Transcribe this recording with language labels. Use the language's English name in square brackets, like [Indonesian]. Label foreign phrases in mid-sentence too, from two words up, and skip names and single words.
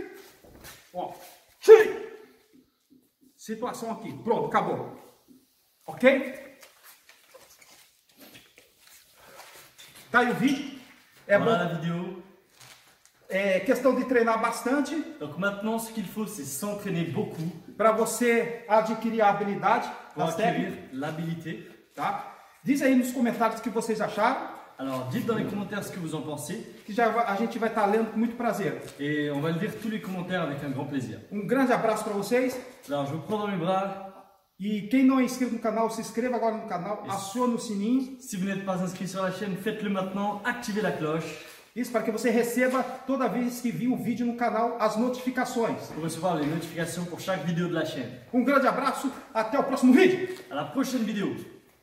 [Portuguese] Ó. Tchim! Situação aqui. Pronto, acabou. Ok? Tá aí o vídeo. É [French] voilà [Portuguese] bom. [French] la vidéo. [Portuguese] É questão de treinar bastante. [French] Donc maintenant, ce qu'il faut, c'est s'entraîner beaucoup. [Portuguese] Para você adquirir a habilidade, [French] Pour acquérir l'habilité. [Portuguese] tá? Diz aí nos comentários o que vocês acharam. [French] Alors, dites dans les commentaires ce que vous en pensez. [Portuguese] Que já a gente vai estar lendo com muito prazer. [French] Et on va lire tous les commentaires avec un grand plaisir. [Portuguese] Grande abraço para vocês. [French] Alors, je vous prends dans mes bras. [Portuguese] E quem não é inscrito no canal, se inscreva agora no canal, acione o sininho. [French] Si vous n'êtes pas inscrit sur la chaîne, faites-le maintenant, activez la cloche. [Portuguese] Isso para que você receba toda vez que vir um vídeo no canal as notificações. [French] Pour recevoir les notifications pour chaque vidéo de la chaîne. [Portuguese] Grande abraço, até o próximo vídeo. [French] À la prochaine vidéo.